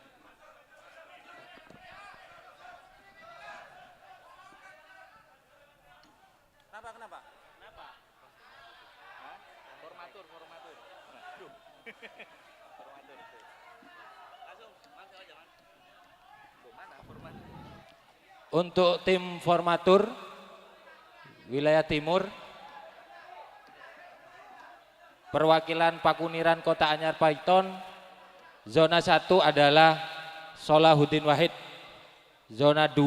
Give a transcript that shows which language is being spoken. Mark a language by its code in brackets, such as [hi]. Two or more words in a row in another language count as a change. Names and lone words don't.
[id] Kenapa? Formatur. Untuk tim formatur wilayah timur, perwakilan Pakuniran Kota Anyar Paiton, zona 1 adalah Solahuddin Wahid, zona 2